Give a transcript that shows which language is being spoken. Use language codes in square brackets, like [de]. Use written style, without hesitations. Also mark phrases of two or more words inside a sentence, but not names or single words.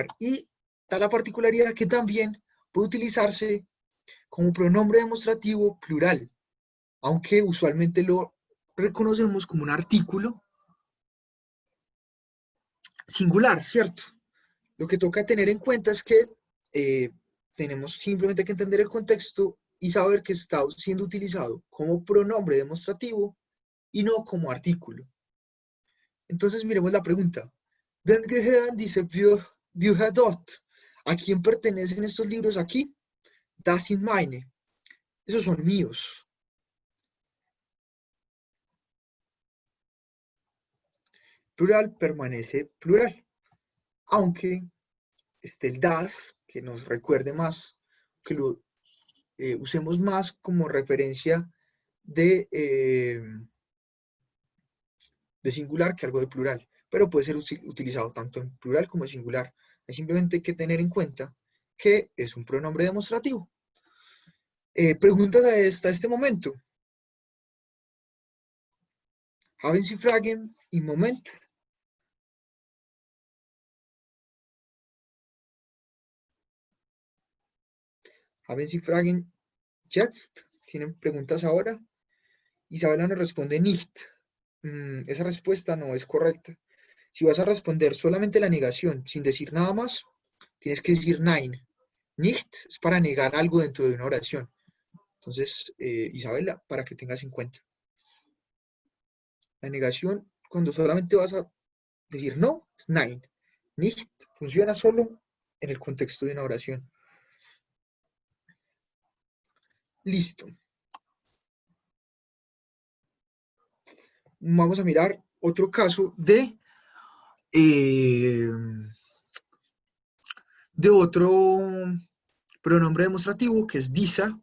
[es] Y da la particularidad que también puede utilizarse como pronombre demostrativo plural, aunque usualmente lo reconocemos como un artículo singular, ¿cierto? Lo que toca tener en cuenta es que tenemos simplemente que entender el contexto y saber que está siendo utilizado como pronombre demostrativo y no como artículo. Entonces miremos la pregunta. [de] Wem gehören diese Bücher dort? [es] ¿A quién pertenecen estos libros aquí? [de] Das sind meine. [es] Esos son míos. Plural permanece plural. Aunque esté el das, que nos recuerde más, que lo usemos más como referencia de singular que algo de plural, pero puede ser utilizado tanto en plural como en singular. Hay simplemente que tener en cuenta que es un pronombre demostrativo. Preguntas hasta este momento. [de] Haben Sie Fragen im Moment? Haben Sie Fragen jetzt? [es] ¿Tienen preguntas ahora? Isabela nos responde nicht. esa respuesta no es correcta. Si vas a responder solamente la negación sin decir nada más, tienes que decir nein. Nicht es para negar algo dentro de una oración. Entonces, Isabela, para que tengas en cuenta. La negación, cuando solamente vas a decir no, es nein. Nicht funciona solo en el contexto de una oración. Listo. Vamos a mirar otro caso de otro pronombre demostrativo que es disa.